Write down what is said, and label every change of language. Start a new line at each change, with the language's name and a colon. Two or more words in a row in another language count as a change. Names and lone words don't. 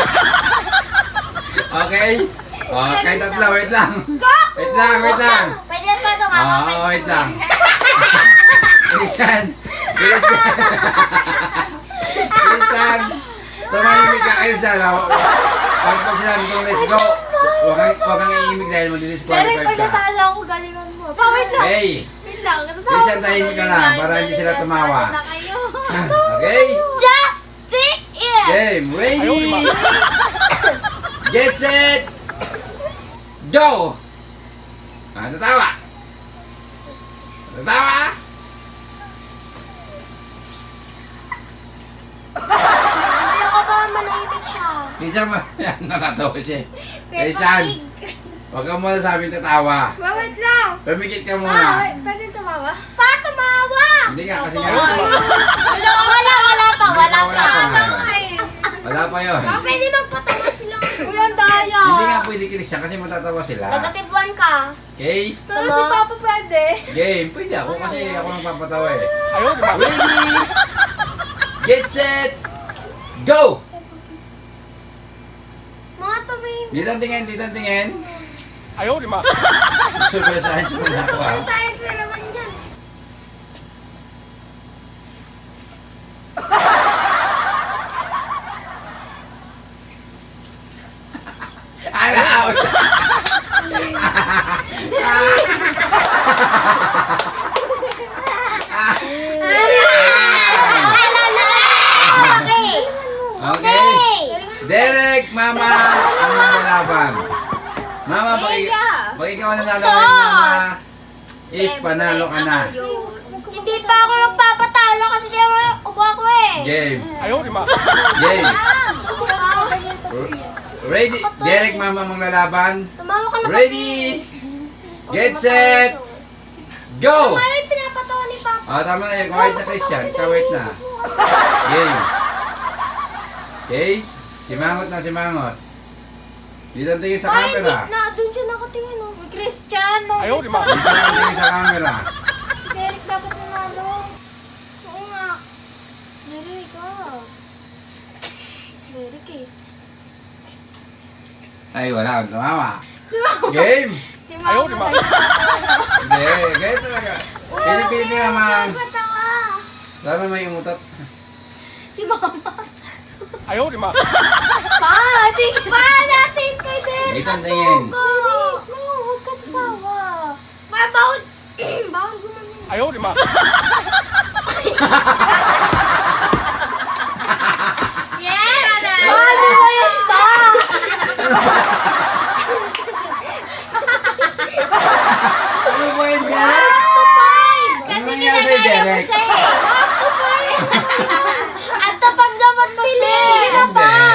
Filipino: Okay? Okay, tatlo, wait lang. Wait lang, wait lang. Pwede pa ito, Mama. Oo, wait lang. Christian! Christian! Christian! Tumahimik ka kayo siya. Pag sinabi kong
English: let's go,
Filipino: huwag kang iimik dahil Derek, mag-disqualify pag ka. natalo ako, galingan mo. Pa, wait lang. Hey! Wait lang. Christian, tahimik ka na para hindi sila tumawa. Na kayo. Okay?
English: Just stick it! Game, ready! Get set! Go!
Filipino: Tatawa! Tatawa! Ano ka ba manahimik siya? Christian, natatawa siya. Christian, huwag ka muna sa amin tatawa. Pa, wait lang. Pamikit ka Pa, muna. wait. Pwede tumawa? Pa, tumawa! Hindi nga, kasi nga. Wala pa. Wala pa. Wala pa yun. Pa, pwede magpatawa sila. Uy, ang daya. Hindi nga pwede Christian kasi matatawa sila. Negatibuan ka. Okay? Pero si Papa pwede. Game. Pwede ako kasi ako nagpapatawa eh.
English: Ready? Get set! Go!
Filipino: Mga tumingin. Dito ang tingin, dito ang tingin.
Chinese: 哎呦我的妈！
English: Super science
Filipino: mo na ako ah.
English: Super science
Filipino: na naman yan.
English: I'm out!
Filipino: Okay. Okay. Derek, Mama, ang maglalaban. Mama, pag ikaw ang nanalo ngayon, Mama, is panalo ka na. Hindi pa ako magpapatalo kasi di ako ubo ako eh. Game.
Chinese: 哎呦我的妈！
Filipino: Game. Ready? Derek, Mama, maglalaban. Tumawa ka na kasi.
English: Ready? Get set! Go!
Filipino: Ay, pinapatawa ni Papa. Tama na yun. Kawait na Christian. Kawait na. Game. Okay? Simangot na simangot. Dito ang tingin sa Ay, camera. hindi na. Doon siya nakatingin oh. Cristiano.
Chinese: 哎呦我的妈！
Filipino: Dito ang tingin sa camera. Derek dapat nanalo. Oo nga. Derek ah. Derek eh. Ay, wala. Tumama. Si Mama. Game! Si Ayaw, di ba? Hindi. Ganyan talaga. Pinipilit nila mga... Patawa. Lalo may umutot. Si Mama.
Chinese: 哎呦我的妈！
Filipino: Pa, sige. Pa, natin kay Derek. Dito ang tingin. No, huwag ka tatawa. Pa, bawal. Bawal gumamin.
Chinese: 哎呦我的妈！
English: Yeah!
Filipino: Ano ba yan, Pa? Ano ba yun, Derek? Ano nangyari sa'yo, Derek? At tapag dapat ko siya. Hindi.